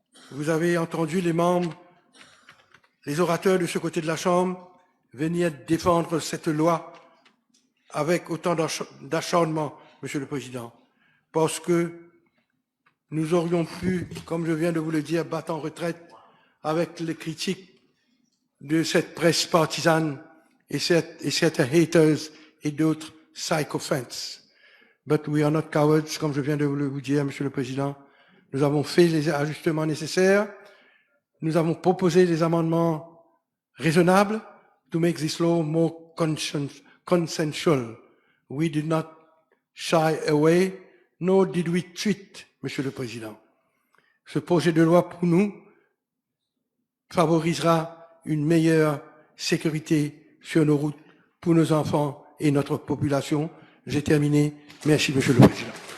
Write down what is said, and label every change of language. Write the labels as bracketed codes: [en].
[fr] Vous avez entendu les membres, les orateurs de ce côté de la Chambre venir défendre cette loi avec autant d'acharnement, Monsieur le Président, parce que nous aurions pu, comme je viens de vous le dire, battre en retraite avec les critiques de cette presse partisane et certains haters et d'autres sycophants. [en] But we are not cowards, [fr] comme je viens de vous dire, Monsieur le Président. Nous avons fait les ajustements nécessaires. Nous avons proposé des amendements raisonnables [en] to make this law more consensual. We did not shy away, nor did we treat, Monsieur le Président. [fr] Ce projet de loi, pour nous, favorisera une meilleure sécurité sur nos routes pour nos enfants et notre population. J'ai terminé. Merci, Monsieur le Président.